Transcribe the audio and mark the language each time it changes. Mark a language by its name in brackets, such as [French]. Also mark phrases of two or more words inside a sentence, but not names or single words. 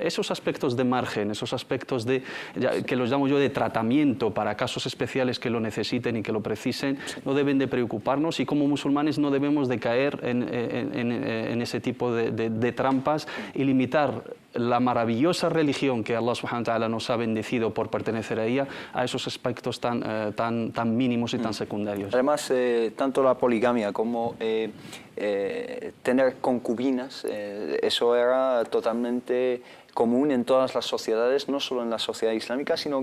[Spanish] Esos aspectos de margen, esos aspectos que los llamo yo de tratamiento para casos especiales que lo necesiten y que lo precisen, no deben de preocuparnos y como musulmanes no debemos de caer en ese tipo de trampas y limitar la maravillosa religión que [Arabic] الله سبحانه وتعالى [Spanish] nos ha bendecido por pertenecer a ella a esos aspectos tan mínimos y tan secundarios. Además, tanto la poligamia como tener concubinas, eso era totalmente común en todas las sociedades, no solo en la sociedad islámica, sino